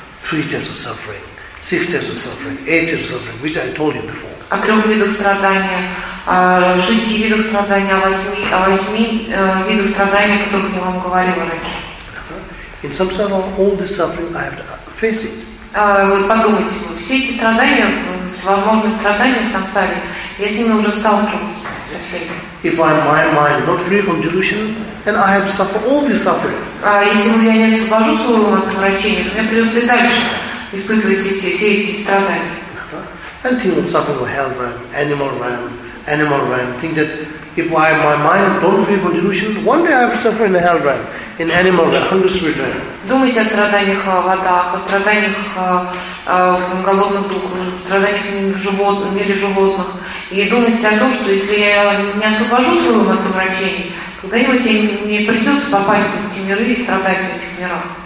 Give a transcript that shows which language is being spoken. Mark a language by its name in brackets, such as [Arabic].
[English] Three types of suffering, six types of suffering, eight types of suffering, which I told you before. [Russian] О трех видах страдания, о шести видах страдания, о восьми видах страдания, о которых я вам говорила раньше. [English] In samsara, all the suffering I have to face it. [Russian] Вот подумайте, вот все эти страдания, возможные страдания в самсаре, я с ними уже сталкивался. [English] If my mind not free from delusion, then I have to suffer all this suffering. [Russian] Если я не освобожу свой ум от омрачения, то мне придется и дальше испытывать все эти страдания. [English] And think of suffering of hell realm, animal realm, animal realm. Think that if I my mind not free from delusion, one day I have to suffer in the hell realm. In animal, hungry spirit realm. [Russian] Думайте о страданиях в водах, о страданиях в голодных духах, о страданиях в мире животных. И думайте о том, что если я не освобожу свой ум от омрачений, когда-нибудь мне придется попасть в эти миры и страдать в этих мирах.